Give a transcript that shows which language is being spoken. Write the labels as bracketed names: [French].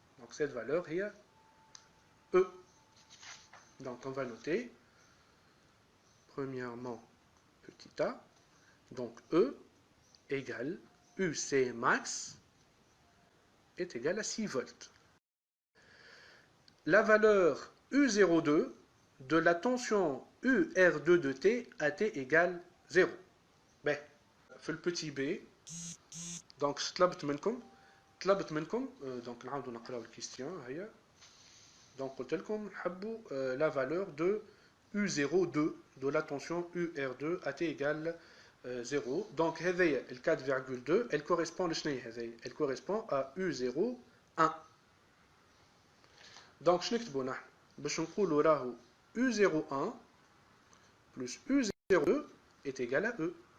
[French] Donc, cette valeur est E. Donc, on va noter, premièrement, petit a, donc E égale UC max est égal à 6 volts. La valeur U02 de la tension UR2 de T à T égale 0. [Arabic] B. في البتي B. Donc طلبت منكم donc نعاودوا نقراو الكيستيون هيا. [French] Donc [Arabic] قلت لكم نحبوا [French] la valeur de U02 de la tension UR2 à T égale 0. Donc [Arabic] هذه ال 4,2 [French] elle correspond [Arabic] لشنو هذه؟ [French] Elle correspond à U01. [Arabic] Donc شنو نكتبوا نحن؟ باش نقولوا راهو [French] U01 plus U02 est égal à E.